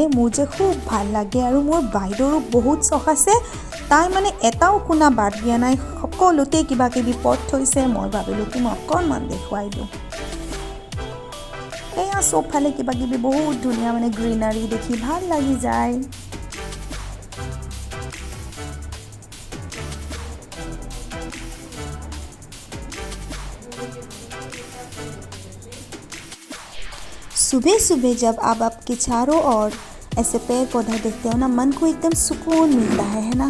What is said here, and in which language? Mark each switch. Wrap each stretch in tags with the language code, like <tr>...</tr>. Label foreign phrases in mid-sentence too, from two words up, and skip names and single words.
<as>মোৰ যে খুব ভাল লাগে আৰু মোৰ বাইদেউৰো বহুত চখ আছে। তাই মানে এটাও কোনা বাদ দিয়া নাই, সকলোতে কিবা কিবি পথ থৈছে। মই ভাবিলোঁ কি মই অকণমান দেখুৱাই দিওঁ। এয়া চবফালে কিবা কিবি বহুত ধুনীয়া মানে গ্ৰীনাৰী দেখি ভাল লাগি যায়।</as> <hi>सुबह सुबह जब आप आपके चारों ओर ऐसे पेड़ पौधा देखते हो ना, मन को एकदम सुकून मिलता है ना।</hi>